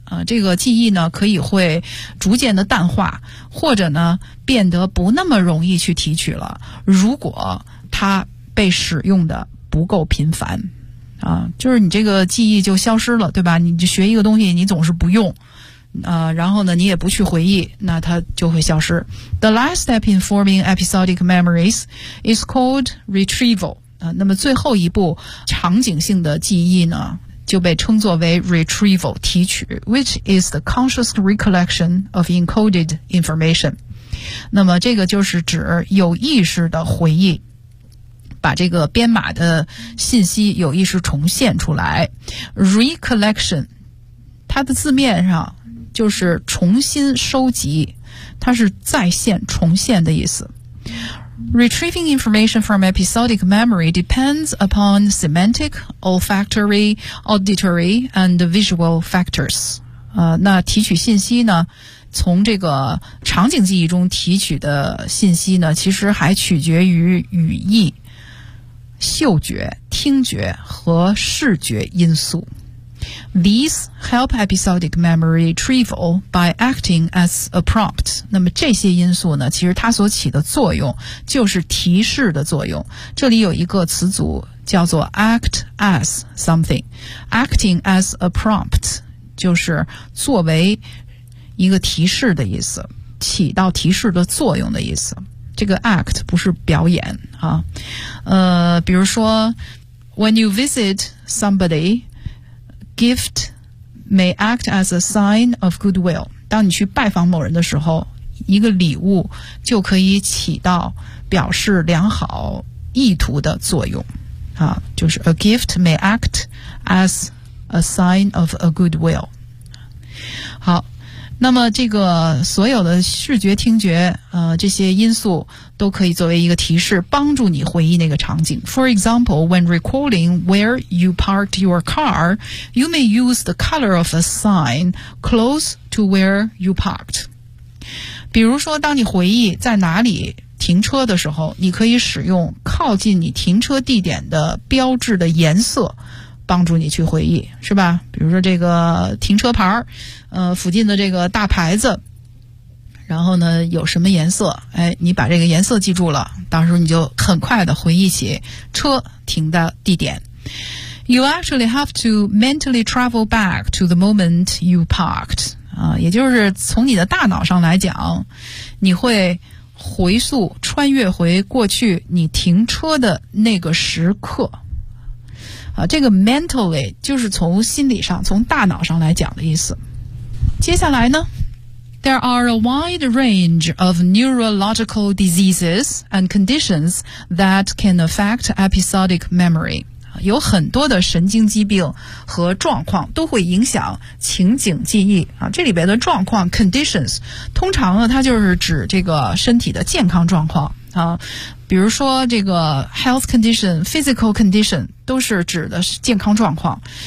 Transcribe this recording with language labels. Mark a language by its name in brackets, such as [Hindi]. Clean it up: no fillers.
[Chinese] 这个记忆呢可以会逐渐的淡化，或者呢变得不那么容易去提取了，如果它被使用的不够频繁。就是你这个记忆就消失了，对吧？你就学一个东西你总是不用。然后呢你也不去回忆，那它就会消失。 [English] The last step in forming episodic memories is called retrieval. [Chinese] 那么最后一步场景性的记忆呢就被称作为 retrieval 提取， [English] which is the conscious recollection of encoded information。 [Chinese] 那么这个就是指有意识的回忆，把这个编码的信息有意识重现出来。 recollection 它的字面上就是重新收集，它是再现重现的意思。 [English] Retrieving information from episodic memory depends upon semantic, olfactory, auditory, and visual factors. [Chinese] 那提取信息呢，从这个场景记忆中提取的信息呢，其实还取决于语义、嗅觉、听觉和视觉因素。 [English] These help episodic memory retrieval by acting as a prompt. [Chinese] 那么这些因素呢，其实它所起的作用就是提示的作用。这里有一个词组叫做 [English] act as something. Acting as a prompt [Chinese] 就是作为一个提示的意思，起到提示的作用的意思。这个 act 不是表演啊。比如说 [English] when you visit somebody,Gift may act as a sign of goodwill. [Chinese] 当你去拜访某人的时候，一个礼物就可以起到表示良好意图的作用。就是 [English] a gift may act as a sign of a goodwill. [Chinese] 好，那么这个所有的视觉、听觉，这些因素都可以作为一个提示，帮助你回忆那个场景。 [English] For example, when recalling where you parked your car, you may use the color of a sign close to where you parked. [Chinese] 比如说，当你回忆在哪里停车的时候，你可以使用靠近你停车地点的标志的颜色帮助你去回忆，是吧？比如说这个停车牌，附近的这个大牌子，然后呢有什么颜色，哎，你把这个颜色记住了，到时候你就很快的回忆起车停的地点。 [English] You actually have to mentally travel back to the moment you parked. [Chinese] 啊，也就是从你的大脑上来讲，你会回溯穿越回过去你停车的那个时刻。啊，这个 mentally 就是从心理上，从大脑上来讲的意思。接下来呢？ [English] There are a wide range of neurological diseases and conditions that can affect episodic memory. [Chinese] 有很多的神经疾病和状况都会影响情景记忆。啊，这里边的状况 conditions, 通常呢它就是指这个身体的健康状况。啊，比如说这个 [English] health condition, physical condition, [Chinese] 都是指的是健康状况。